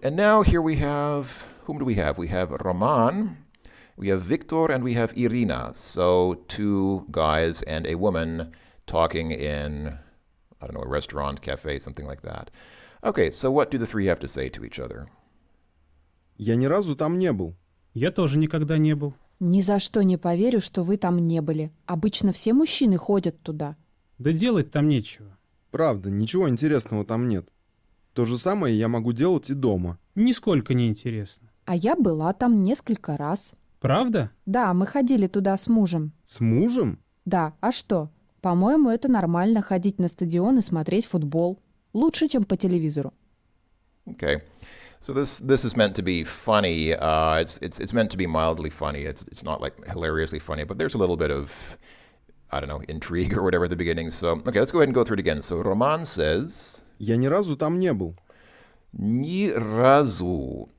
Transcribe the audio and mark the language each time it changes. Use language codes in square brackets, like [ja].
[en] And now here we have, whom do we have? We have Roman, we have Victor, and we have Irina. So two guys and a woman talking in, I don't know, a restaurant, cafe, something like that. Okay, so what do the three have to say to each other? [ru] Я ни разу там не был. Я тоже никогда не был. Ни за что не поверю, что вы там не были. Обычно все мужчины ходят туда. Да делать там нечего. Правда, ничего интересного там нет. То же самое я могу делать и дома. Нисколько не интересно. А я была там несколько раз. Правда? Да, мы ходили туда с мужем. С мужем? Да, а что? По-моему, это нормально ходить на стадион и смотреть футбол. Лучше, чем по телевизору. [en] Okay. So this is meant to be funny. It's meant to be mildly funny. It's not like hilariously funny, but there's a little bit of, I don't know, intrigue or whatever at the beginning. So okay, let's go ahead and go through it again. So Roman says, [ru] Я ни разу там не был. ни разу.